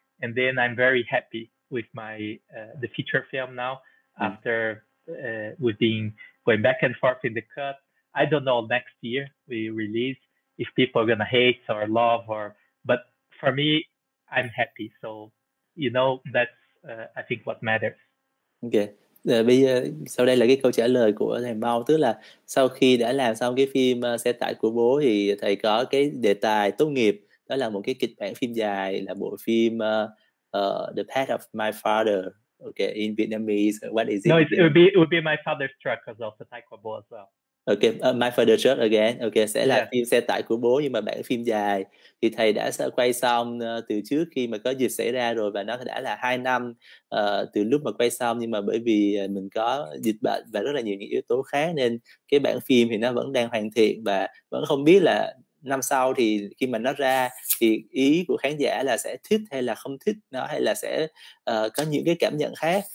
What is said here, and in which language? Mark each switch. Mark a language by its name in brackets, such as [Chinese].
[English] And then I'm very happy with my the feature film now. After we've been going back and forth in the cut. I don't know next year we release if people are gonna hate or love but for me I'm happy. So that's I think what matters. Okay. [Vietnamese] Bây giờ sau đây là cái câu trả lời của thầy Mau, tức là sau khi đã làm xong cái phim Xe tải của bố thì thầy có cái đề tài tốt nghiệp, đó là một cái kịch bản phim dài, là bộ phim The Path of My Father. [English] Okay, in Vietnamese, what is it? No, it would be My Father's Truck because of the Thầy của bố as well. Okay, My Father's Truck again. [Vietnamese] Okay, sẽ là phim Xe tải của bố nhưng mà bản phim dài. Thì thầy đã quay xong từ trước khi mà có dịch xảy ra rồi, và nó đã là 2 năm từ lúc mà quay xong, nhưng mà bởi vì mình có dịch bệnh và rất là nhiều những yếu tố khác nên cái bản phim thì nó vẫn đang hoàn thiện, và vẫn không biết là năm sau thì khi mà nó ra thì ý của khán giả là sẽ thích hay là không thích nó, hay là sẽ có những cái cảm nhận khác.